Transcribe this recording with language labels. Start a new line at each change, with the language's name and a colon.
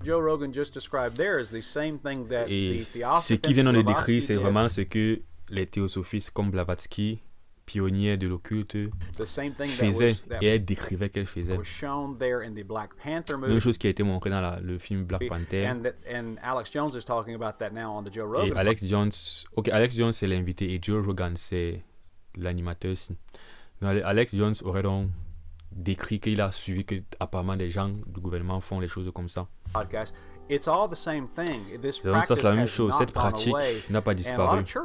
English: Joe Rogan just described there is the same thing that
French: et ce qui vient de décrire, c'est vraiment ce que les théosophistes comme Blavatsky, pionniers de l'occulte, faisaient et elle décrivait qu'elle faisait. Une chose qui a été montrée dans le film Black Panther.
English: And Alex Jones is talking about that now on the Joe Rogan.
French: Et Alex Jones c'est l'invité et Joe Rogan c'est l'animateur. Alex Jones aurait donc décrit qu'il a suivi que apparemment des gens du gouvernement font les choses comme ça. Donc ça c'est la même chose, cette pratique n'a pas disparu.